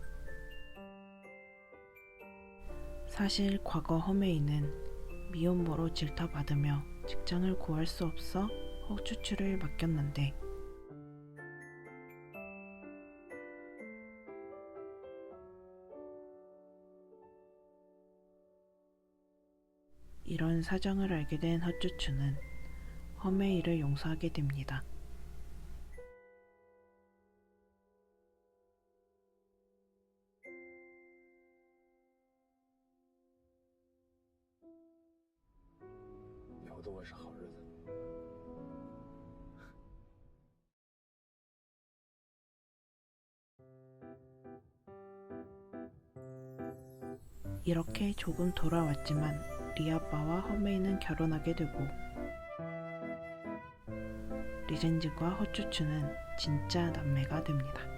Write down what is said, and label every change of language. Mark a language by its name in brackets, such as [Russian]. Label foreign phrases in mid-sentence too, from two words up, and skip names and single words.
[Korean] 사실 과거 허메이는 미혼모로 질타받으며 직장을 구할 수 없어 헛주추를 맡겼는데 이런 사정을 알게 된 헛주추는 허메이를 용서하게 됩니다. [Chinese] 都会是好日子。 [Korean] 이렇게 조금 돌아왔지만 리아빠와 허메이는 결혼하게 되고 리젠즈과 헛주추는 진짜 남매가 됩니다.